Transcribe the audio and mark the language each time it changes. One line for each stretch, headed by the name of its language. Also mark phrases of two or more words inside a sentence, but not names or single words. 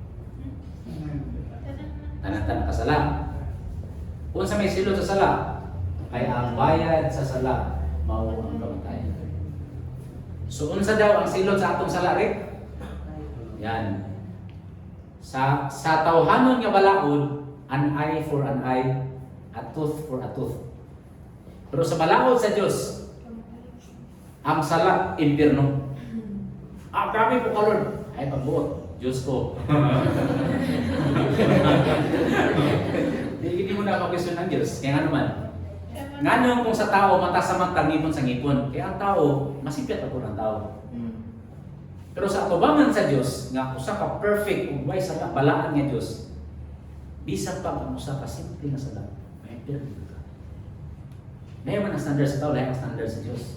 Cebuano: Tanan nakasala. Kung sa may silot sa sala, ay ang bayad sa sala mao ang kamatayon. So unsa daw ang silot sa atong sala rin? Yan. Sa tawhanon nga balaod,
English: an eye for an eye, a tooth for a tooth.
Cebuano: Pero sa balaod sa Dios, ang sala impierno. Grabe po ka Lord. Ay pagbuot, Diyos ko.
Filipino: Hindi mo na mag-question ng Diyos.
Cebuano: Kaya nga naman, nga kung sa tao, mata sa mata, ngipon sa ngipon. Kaya ang tao, masipyat ako ng tao. Pero sa atubangan sa Diyos, nga usa ka perfect, kung way sa balaan nga Diyos, bisag pa ang usa ka simple nga sala, may perfect ka. May man ang standard sa tao, lahat ang standard sa Diyos.